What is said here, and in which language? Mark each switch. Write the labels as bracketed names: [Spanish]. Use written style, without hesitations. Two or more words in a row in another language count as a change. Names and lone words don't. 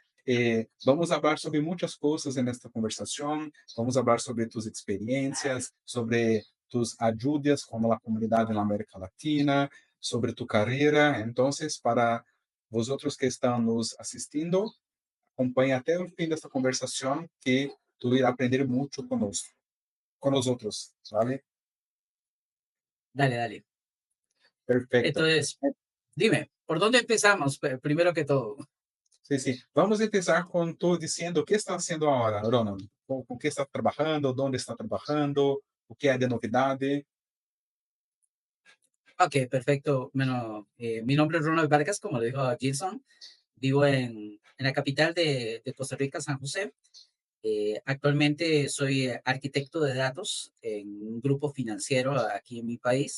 [Spanish] Vamos a hablar sobre muchas cosas en esta conversación. Vamos a hablar sobre tus experiencias, sobre tus ayudas con la comunidad en la América Latina, sobre tu carrera. Entonces, para vosotros que están nos asistiendo, [Portuguese] acompañe até o fim desta conversação que tu irás aprender muito conosco, com nós outros, [Spanish] ¿vale? Dale, dale. Perfecto. Entonces, dime, ¿por dónde empezamos? Primero que todo. Sí, sí. [Portuguese] Vamos a começar com tu dizendo o que está fazendo agora, Ronald. Com que está trabalhando, onde está trabalhando, o que há de novidade. [Spanish] Ok, perfecto. Bueno, mi nombre es Ronald Vargas, como lo dijo Jason. Vivo en la capital de Costa Rica, San José. Actualmente soy arquitecto de datos en un grupo financiero aquí en mi país.